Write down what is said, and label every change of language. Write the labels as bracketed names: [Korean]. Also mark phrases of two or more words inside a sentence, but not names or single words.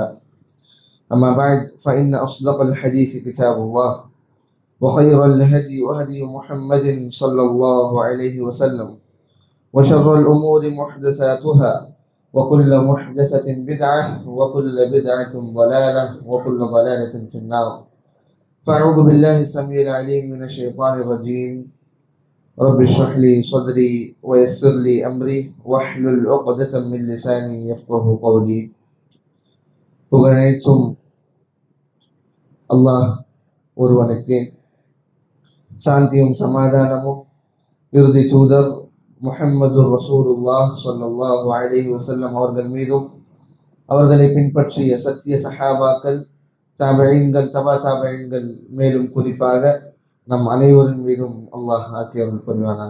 [Arabic] أما بعد فإن أصدق الحديث كتاب الله وخير الهدي هدي محمد صلى الله عليه وسلم وشر الأمور محدثاتها وكل محدثة بدعة وكل بدعة ضلالة وكل ضلالة في النار. فأعوذ بالله السميع العليم من الشيطان الرجيم. رب اشرح لي صدري ويسر لي أمري واحلل عقدة من لساني يفقه قولي. [Tamil] புகழனைத்தும் அல்லாஹ் ஒருவனுக்கே, சாந்தியும் சமாதானமும் இறுதி தூதர் முஹம்மது ரசூலுல்லாஹ் [Arabic] صلى الله عليه وسلم [Tamil] அவர்கள் மீதும், அவர்களை பின்பற்றிய சத்திய சஹாபாக்கள், தாபிஈன்கள், தபா தாபிஈன்கள், மேலும் குறிப்பாக நம் அனைவரின் மீதும் அல்லாஹ் ஆக்கியவர்கள் புரிவானாக.